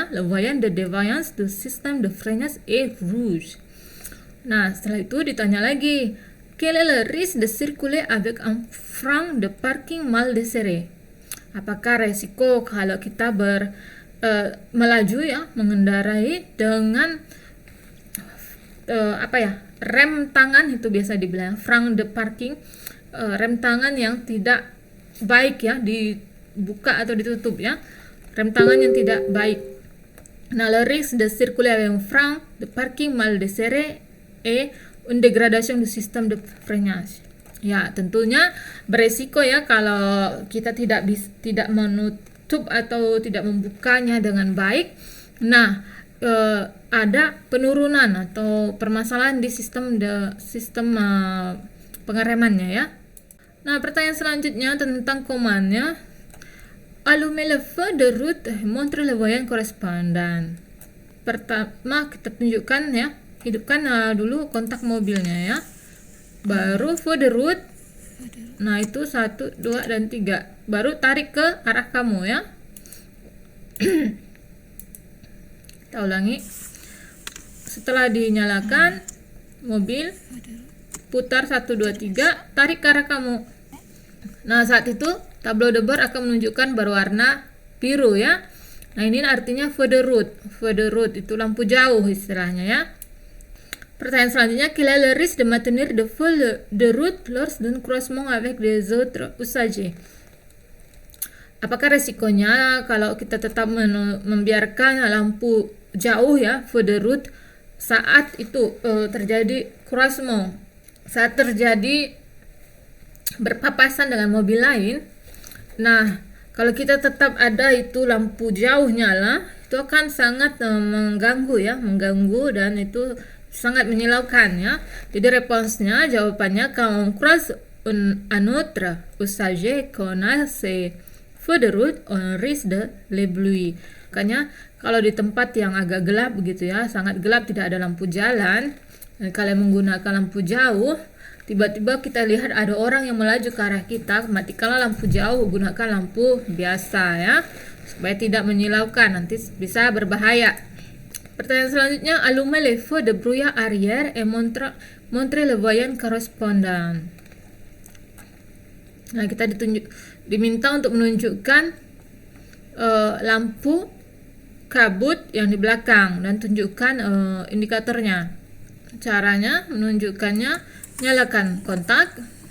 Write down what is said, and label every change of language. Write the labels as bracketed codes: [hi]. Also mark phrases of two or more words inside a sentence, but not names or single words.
[fr] Le voyant de défaillance du système de freinage est rouge. [id] Nah, setelah itu ditanya lagi, [fr] quel est le risque de circuler avec un frein de parking mal desserré? [id] Apakah resiko kalau kita melaju ya, mengendarai dengan rem tangan, itu biasa dibilang [fr] frein de parking, [id] rem tangan yang tidak baik ya, dibuka atau ditutup ya, rem tangan yang tidak baik. Nah, [fr] le risque de circuler avec un frein de parking mal desserré et une dégradation du système de freinage. [id] Ya, tentunya beresiko ya kalau kita tidak menutup atau tidak membukanya dengan baik. Nah, ada penurunan atau permasalahan di sistem pengeremannya ya. Nah, pertanyaan selanjutnya tentang komanya. [fr] Allumer le feu de route, montre le voyant correspondant. [id] Pertama kita tunjukkan ya, hidupkan dulu kontak mobilnya ya. [fr] Baru feu de route. [id] Nah, itu 1, 2, dan 3. Baru tarik ke arah kamu ya. Kita ulangi. Setelah dinyalakan mobil, putar 1, 2, 3, tarik ke arah kamu. Nah, saat itu [fr] tableau de bord [id] akan menunjukkan berwarna biru ya. Nah, ini artinya [fr] feu de route. Feu de route [id] itu lampu jauh istilahnya ya. Pertanyaan selanjutnya, [fr] quel est le risque de maintenir de feu de route lors d'un croisement avec des autres usagers? [id] Apakah resikonya kalau kita tetap membiarkan lampu jauh ya, [fr] feu de route, [id] saat itu terjadi croisement, saat terjadi berpapasan dengan mobil lain? Nah, kalau kita tetap ada itu lampu jauh nyala, itu akan sangat mengganggu dan itu sangat menyilaukan ya. Jadi responsnya, jawabannya, [fr] quand on croise un autre usager qu'on a ces feux de route, on risque de l'éblouir. [id] Makanya kalau di tempat yang agak gelap begitu ya, sangat gelap, tidak ada lampu jalan, dan kalian menggunakan lampu jauh, tiba-tiba kita lihat ada orang yang melaju ke arah kita, matikanlah lampu jauh, gunakan lampu biasa ya, supaya tidak menyilaukan, nanti bisa berbahaya. Pertanyaan selanjutnya, [fr] allumer les feux de brouillard arrière et montre le voyant correspondant. [id] Nah, kita diminta untuk menunjukkan lampu kabut yang di belakang dan tunjukkan indikatornya. Caranya menunjukkannya, nyalakan kontak.